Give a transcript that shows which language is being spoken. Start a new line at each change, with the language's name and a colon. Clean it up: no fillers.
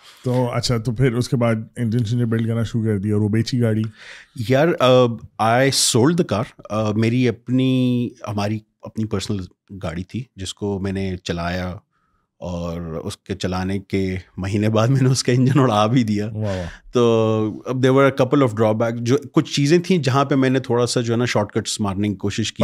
Urdu: تو اچھا, تو پھر اس کے بعد انجن بلڈ کرنا شروع کر دیا, اور وہ بیچی گاڑی.
English: یار I sold the car.
Urdu: میری ہماری اپنی پرسنل گاڑی تھی جس کو میں نے چلایا, اور اس کے چلانے کے مہینے بعد میں نے اس کا انجن اڑا بھی دیا. تو اب
English: there were a couple of drawback,
Urdu: جو کچھ چیزیں تھیں جہاں پہ میں نے تھوڑا سا جو ہے نا شارٹ کٹس مارنے کی کوشش کی تھی.